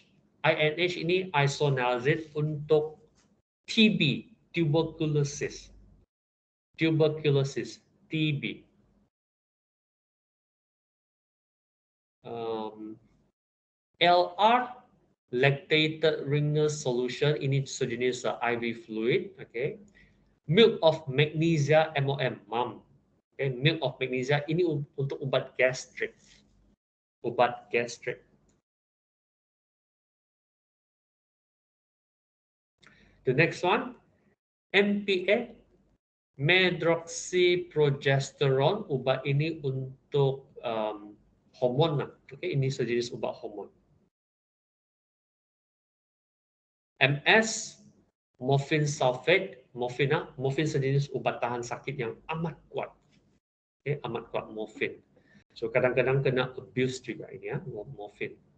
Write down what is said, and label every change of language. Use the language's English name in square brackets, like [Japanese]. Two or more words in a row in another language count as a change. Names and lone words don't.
[Malay] INH ini isoniazid untuk TB, tuberculosis. Tuberculosis, TB. LR, lactated Ringer solution, ini sejenis [English] IV fluid, [Malay] okay. [English] Milk of magnesia, MOM, MAM. [Malay] Okay. [English] Milk of magnesia [Malay] ini untuk ubat gastrik. Ubat gastrik. [English] The next one, MPA, medroxyprogesterone, [Malay] ubat ini untuk hormon. Okay. Ini sejenis ubat hormon. MS, [English] morphine sulfate, [Malay] morphine sejenis ubat tahan sakit yang amat kuat. Okay, amat kuat morphine. So kadang-kadang [English] kena abuse [Malay] juga ini ya, morphine.